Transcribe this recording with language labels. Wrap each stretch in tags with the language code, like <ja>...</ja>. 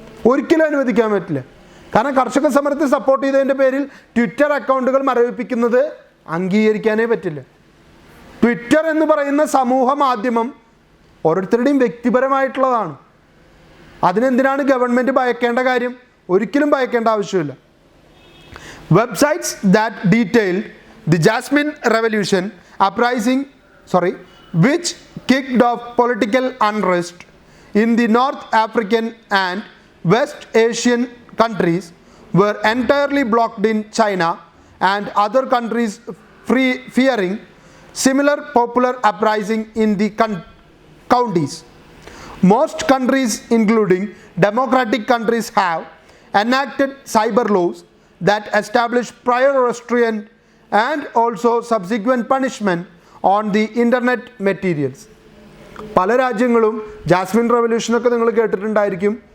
<ml>ഒരിക്കലും അനുവദിക്കാൻ പറ്റില്ല. കാരണം കർഷക സമരത്തെ സപ്പോർട്ട് ചെയ്തതിൻ്റെ പേരിൽ ട്വിറ്റർ അക്കൗണ്ടുകൾ മരവിപ്പിക്കുന്നത് അംഗീകരിക്കാനേ പറ്റില്ല. ട്വിറ്റർ എന്ന് പറയുന്ന സമൂഹ മാധ്യമം ഓരോരുത്തരുടെയും വ്യക്തിപരമായിട്ടുള്ളതാണ്. അതിനെന്തിനാണ് ഗവൺമെൻറ് ഭയക്കേണ്ട കാര്യം? ഒരിക്കലും ഭയക്കേണ്ട ആവശ്യമില്ല.</ml> <en>Websites that detailed the Jasmine Revolution uprising which kicked off political unrest in the North African and West Asian countries were entirely blocked in China and other countries, fearing similar popular uprising in the counties. Most countries, including democratic countries, have enacted cyber laws that establish prior restraint and also subsequent punishment on the internet materials.</en> <ml>പല രാജ്യങ്ങളും Jasmine റെവല്യൂഷനൊക്കെ നിങ്ങൾ കേട്ടിട്ടുണ്ടായിരിക്കും.</ml>